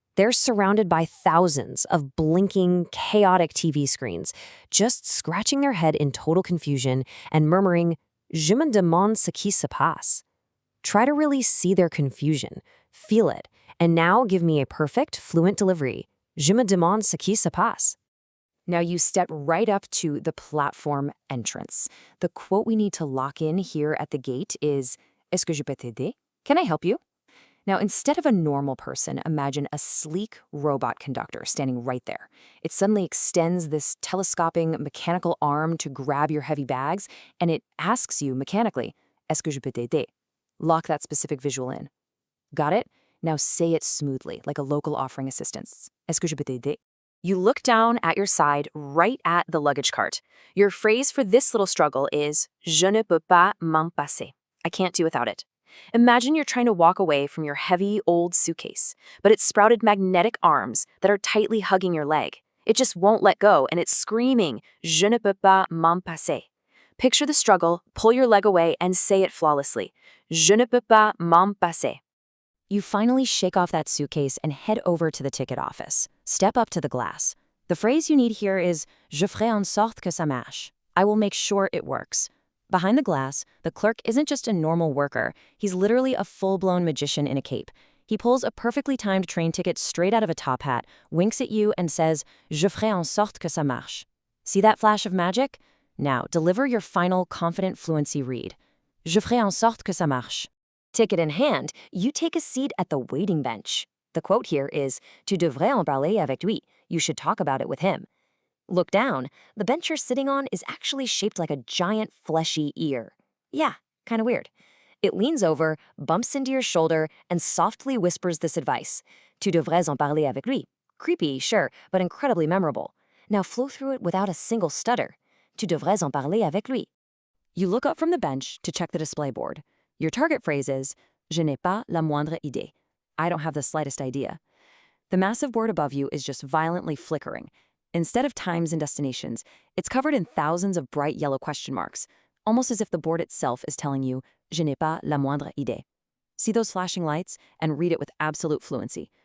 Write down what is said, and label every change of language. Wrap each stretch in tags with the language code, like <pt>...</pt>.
<en>They're surrounded by thousands of blinking, chaotic TV screens, just scratching their head in total confusion and murmuring,</en> <fr>Je me demande ce qui se passe.</fr> <en>Try to really see their confusion, feel it, and now give me a perfect, fluent delivery.</en> <fr>Je me demande ce qui se passe.</fr> <en>Now you step right up to the platform entrance. The quote we need to lock in here at the gate is,</en> <fr>Est-ce que je peux t'aider?</fr> <en>Can I help you? Now, instead of a normal person, imagine a sleek robot conductor standing right there. It suddenly extends this telescoping mechanical arm to grab your heavy bags, and it asks you mechanically,</en> <fr>Est-ce que je peux t'aider?</fr> <en>Lock that specific visual in. Got it? Now say it smoothly, like a local offering assistance.</en> <fr>Est-ce que je peux t'aider?</fr> <en>You look down at your side, right at the luggage cart. Your phrase for this little struggle is</en> <fr>Je ne peux pas m'en passer.</fr> <en>I can't do without it. Imagine you're trying to walk away from your heavy, old suitcase, but it's sprouted magnetic arms that are tightly hugging your leg. It just won't let go, and it's screaming,</en> <fr>Je ne peux pas m'en passer.</fr> <en>Picture the struggle, pull your leg away, and say it flawlessly.</en> <fr>Je ne peux pas m'en passer.</fr> <en>You finally shake off that suitcase and head over to the ticket office. Step up to the glass. The phrase you need here is</en> <fr>Je ferai en sorte que ça marche.</fr> <en>I will make sure it works. Behind the glass, the clerk isn't just a normal worker. He's literally a full-blown magician in a cape. He pulls a perfectly timed train ticket straight out of a top hat, winks at you, and says,</en> <fr>Je ferai en sorte que ça marche.</fr> <en>See that flash of magic? Now, deliver your final confident fluency read.</en> <fr>Je ferai en sorte que ça marche.</fr> <en>Ticket in hand, you take a seat at the waiting bench. The quote here is,</en> <fr>Tu devrais en parler avec lui.</fr> <en>You should talk about it with him. Look down. The bench you're sitting on is actually shaped like a giant fleshy ear. Yeah, kind of weird. It leans over, bumps into your shoulder, and softly whispers this advice.</en> <fr>Tu devrais en parler avec lui.</fr> <en>Creepy, sure, but incredibly memorable. Now flow through it without a single stutter.</en> <fr>Tu devrais en parler avec lui.</fr> <en>You look up from the bench to check the display board. Your target phrase is,</en> <fr>Je n'ai pas la moindre idée.</fr> <en>I don't have the slightest idea. The massive board above you is just violently flickering. Instead of times and destinations, it's covered in thousands of bright yellow question marks, almost as if the board itself is telling you,</en> <fr>Je n'ai pas la moindre idée.</fr> <en>See those flashing lights and read it with absolute fluency.</en>